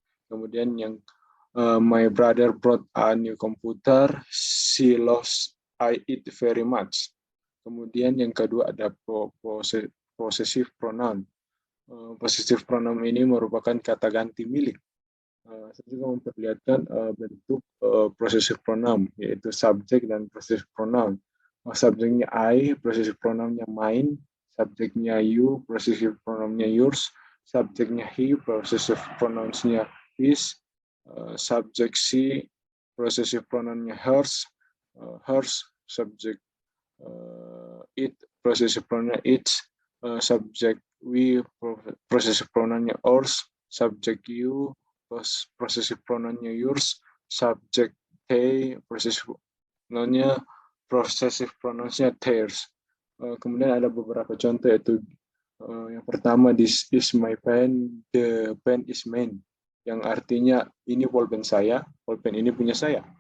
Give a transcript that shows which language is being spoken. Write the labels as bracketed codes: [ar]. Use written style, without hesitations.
[en] Kemudian yang my brother brought a new computer, she loves I it very much. [id] Kemudian yang kedua ada possessive pronoun. Possessive pronoun ini merupakan kata ganti milik. Saya juga memperlihatkan bentuk possessive pronoun, yaitu subjek dan possessive pronoun. Subjeknya I, possessive pronounnya mine. Subjeknya you, possessive pronounnya yours. Subjeknya he, possessive pronounsnya his. Subjek she, possessive pronounnya hers. Subjek it, possessive pronounnya its. Subjek we, possessive pronounnya ours. Subjek you, possessive pronounnya yours. Subject they, possessive pronounnya theirs. Kemudian ada beberapa contoh, yaitu yang pertama, this is my pen, the pen is mine, yang artinya ini pulpen saya, pulpen ini punya saya.